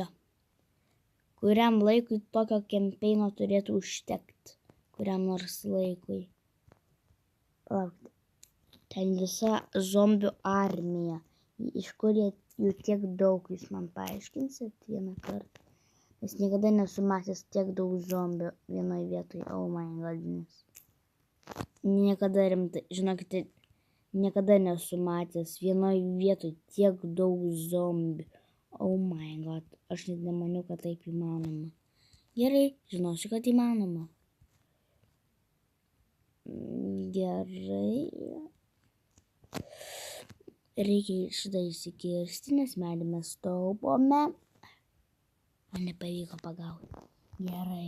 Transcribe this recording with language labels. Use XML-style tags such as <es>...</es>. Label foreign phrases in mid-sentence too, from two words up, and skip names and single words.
<lt>Kuriam laikui tokio kempeino turėtų užtekti. Kuriam nors laikui. Laukti. Ten visa zombių armija. Iš kur jų tiek daug, jūs man paaiškinsit vieną kartą. Nes niekada nesu matęs tiek daug zombių vienoj vietoj.</lt> <en>Oh my goodness.</en> <lt>Niekada rimtai, žinokite, niekada nesu matęs vienoj vietoj tiek daug zombių.</lt> <en>Oh my god,</en> <lt>aš net nemaniau, kad taip įmanoma. Gerai, žinosiu, kad įmanoma. Gerai. Reikia šitą įsikirsti, nes medį mes taupome. Man nepavyko pagauti. Gerai.</lt>